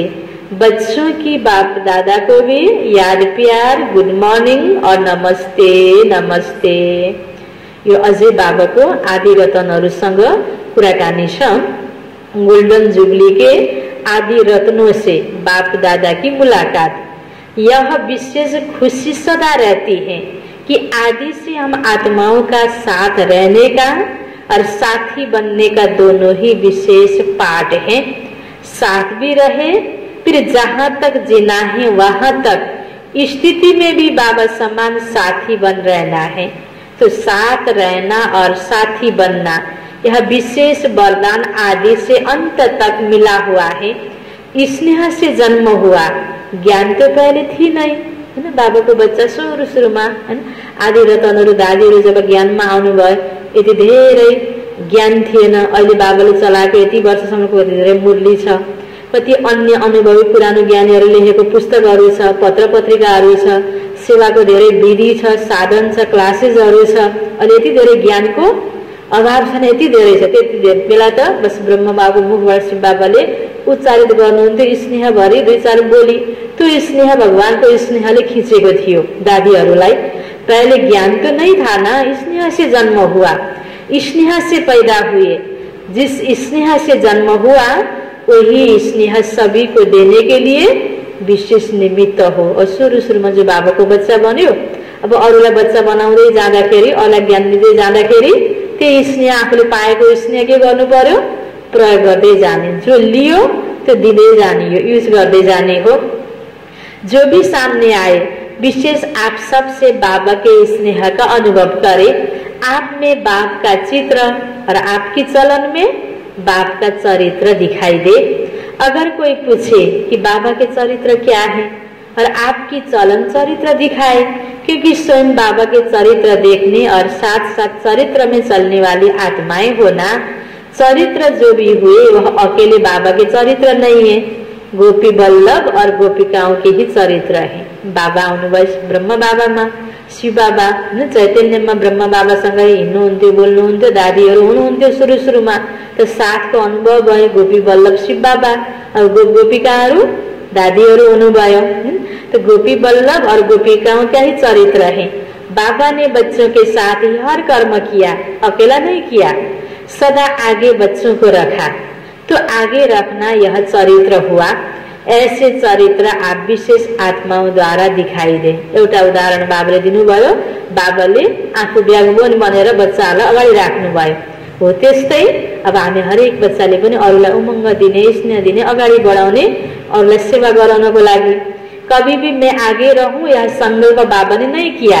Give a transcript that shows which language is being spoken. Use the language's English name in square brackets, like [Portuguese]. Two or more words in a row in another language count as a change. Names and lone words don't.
[Hindi] बच्चों की बाप दादा को भी याद प्यार, [English] good morning [Hindi] और नमस्ते नमस्ते। [Nepali] यो अझै बाबाको आदि रत्नहरूसँग कुराकानी छ। [English] golden jubilee [Hindi] के आदि रत्नों से बाप दादा की मुलाकात, यह विशेष खुशी सदा रहती है कि आदि से हम आत्माओं का साथ रहने का और साथी बनने का दोनों ही विशेष पाठ है। साथ भी रहे, फिर जहाँ तक जीना है वहां तक स्थिति में भी बाबा समान साथी बन रहना है। तो साथ रहना और साथी बनना यह विशेष वरदान आदि से अंत तक मिला हुआ है। स्नेह से जन्म हुआ, ज्ञान तो पहले थी नहीं है ना। [Nepali] बाबाको बच्चा सुरुमा हैन, आदि रत्नहरू दादीहरू जब ज्ञानमा आउनुभयो यति धेरै ज्ञान थिएन। अहिले बाबाले चलाएको यति वर्षसम्मको धेरै मुरली छ। कति अन्य अनुभवी पुरानो ज्ञानीहरू लेखेको पुस्तकहरू छ, पत्र पत्रिकाहरू छ, सेवाको धेरै विधि छ, साधन छ, क्लासेसहरू छ। अनि यति धेरै ज्ञानको अभाव छ, यति धेरै छ। त्यति धेरै बेला त बस ब्रह्म बाबु मुखबाट शिव बाबाले उच्चारित गर्नुहुन्थ्यो स्नेहभरि 2-4 बोली। त्यो स्नेह भगवानको स्नेहले खिचेको थियो दादीहरूलाई। [Hindi] पहले ज्ञान तो नहीं था ना, स्नेह से जन्म हुआ, स्नेह से पैदा हुए। जिस स्नेह से जन्म हुआ वही स्नेह सभी को देने के लिए विशेष निमित्त हो। [Nepali] और सुरुमा जो बाबाको बच्चा बन्यो, अब अरूलाई बच्चा बनाउँदै जाँदाखेरि, अरूलाई ज्ञान दिँदै जाँदाखेरि त्यही स्नेह आफूले पाएको स्नेह के गर्नु पर्यो, प्रयोग गर्दै जाने। जो लियो त्यो दिँदै जाने, यो युज गर्दै जाने हो। [Hindi] जो भी सामने आए विशेष आप सबसे बाबा के स्नेह का अनुभव करें। आप में बाप का चित्र और आपकी चलन में बाप का चरित्र दिखाई दे। अगर कोई पूछे कि बाबा के चरित्र क्या है और आपकी चलन चरित्र दिखाए, क्योंकि स्वयं बाबा के चरित्र देखने और साथ साथ चरित्र में चलने वाली आत्माएं होना। चरित्र जो भी हुए वह अकेले बाबा के चरित्र नहीं है, गोपी बल्लभ और गोपिकाओं के ही चरित्र है। [Nepali] बाबा आउनुभयो ब्रह्म बाबामा, शिव बाबा हैन चैतन्यमा ब्रह्म बाबासँग हिँड्नुहुन्थ्यो, बोल्नुहुन्थ्यो, दादीहरू हुनुहुन्थ्यो सुरुमा। त साथको अनुभव भयो गोपी बल्लभ शिव बाबा और गोपिकाहरू दादीहरू हुनुभयो। [Hindi] तो गोपी बल्लभ और गोपिकाओं का ही चरित्र है। बाबा ने बच्चों के साथ ही हर कर्म किया, अकेला नहीं किया, सदा आगे बच्चों को रखा। तो आगे रखना यह चरित्र हुआ। ऐसे चरित्र आप विशेष आत्माओं द्वारा दिखाई दे। [Nepali] एउटा उदाहरण बाबाले दिनुभयो। बाबाले आफू ब्यागबोन बनेर बच्चाहरूलाई अगाडि राख्नुभयो। हो त्यस्तै अब हामी हरेक बच्चाले पनि अरूलाई उमङ्ग दिने, स्नेह दिने, अगाडि बढाउने, अरूलाई सेवा गराउनको लागि। [Hindi] कभी भी मैं आगे रहूं यह संकल्प बाबा ने नहीं किया।